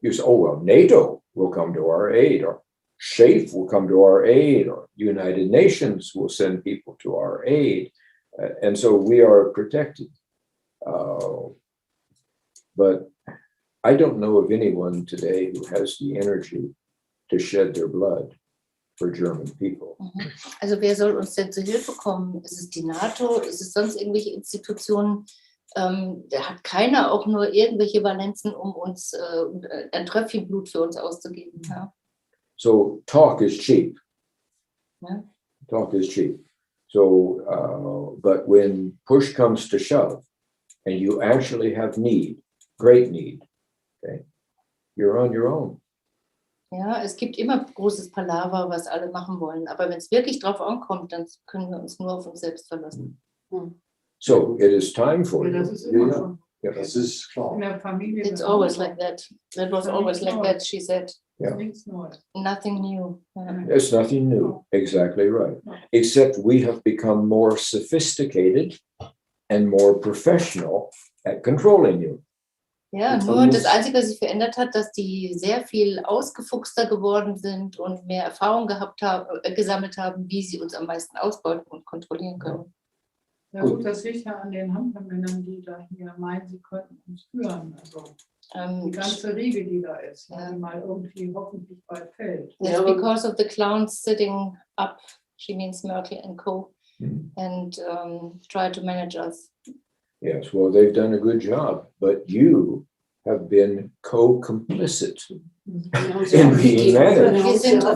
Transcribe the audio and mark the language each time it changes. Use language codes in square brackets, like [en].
[en] You say, oh, well, NATO will come to our aid, or SHAFE will come to our aid, or United Nations will send people to our aid. And so we are protected. But I don't know of anyone today who has the energy to shed their blood for German people. [de] Also wer soll uns denn zu Hilfe kommen? Ist es die NATO? Ist es sonst irgendwelche Institutionen? Da hat keiner auch nur irgendwelche Valenzen, um uns ein Tröpfchen Blut für uns auszugeben. Ja? [en] So talk is cheap. Yeah. Talk is cheap. So, but when push comes to shove, and you actually have need, great need, okay, you're on your own. [de] Ja, es gibt immer großes Palaver, was alle machen wollen. Aber wenn es wirklich drauf ankommt, dann können wir uns nur auf uns selbst verlassen. [en] So it is time for [de] Ja, [en] you. [de] das ist immer schon [en] Yeah. [de] Das ist klar. in der Familie. [en] It's always like that. That was always like that, she said. Yeah. [de] Nichts Neues. [en] Nothing new. Ja. It's nothing new. Exactly right. Except we have become more sophisticated and more professional at controlling you. [de] Ja, nur das Einzige, was sich verändert hat, dass die sehr viel ausgefuchster geworden sind und mehr Erfahrung gesammelt haben, wie sie uns am meisten ausbeuten und kontrollieren können. Ja gut, das liegt ja an den Handlungsmännern, die da hier meinen, sie könnten uns führen. Also die ganze Riege, die da ist, die mal irgendwie hoffentlich bald fällt. [en] That's because of the clowns sitting up, she means Merkel and co, and try to manage us. Yes, well, they've done a good job, but you have been co-complicit in being managed.